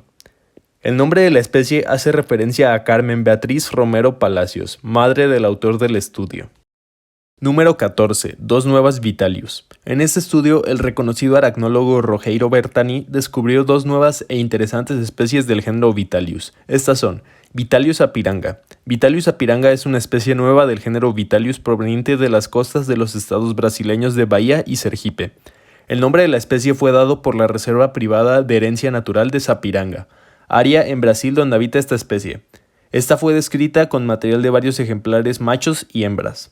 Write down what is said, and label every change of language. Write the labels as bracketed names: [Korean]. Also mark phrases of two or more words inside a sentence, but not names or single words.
[Spanish] El nombre de la especie hace referencia a Carmen Beatriz Romero Palacios, madre del autor del estudio. Número 14. Dos nuevas Vitalius. En este estudio, el reconocido aracnólogo Rogeiro Bertani descubrió dos nuevas e interesantes especies del género Vitalius. Estas son Vitalius apiranga. Vitalius apiranga es una especie nueva del género Vitalius proveniente de las costas de los estados brasileños de Bahía y Sergipe. El nombre de la especie fue dado por la Reserva Privada de Herencia Natural de Sapiranga, área en Brasil donde habita esta especie. Esta fue descrita con material de varios ejemplares machos y hembras.